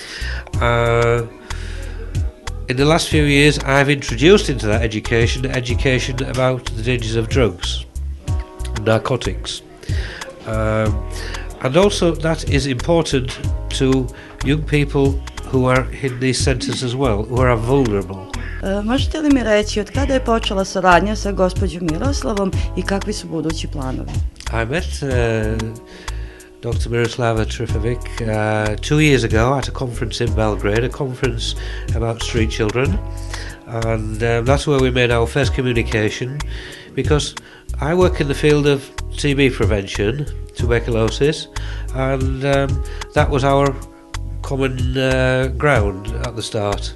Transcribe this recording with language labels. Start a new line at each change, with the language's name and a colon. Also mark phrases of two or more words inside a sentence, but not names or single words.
English: In the last few years I've introduced into that education about the dangers of drugs, narcotics, and also that is important to young people who are in these centres as well, who are vulnerable.
Serbian: Možete li mi reći od kada je počela saradnja sa gospođom Miroslavom i kakvi su budući planovi?
English: I met Dr. Miroslava Trifovic 2 years ago at a conference in Belgrade, a conference about street children, and that's where we made our first communication, because I work in the field of TB prevention, tuberculosis, and that was our common ground at the start.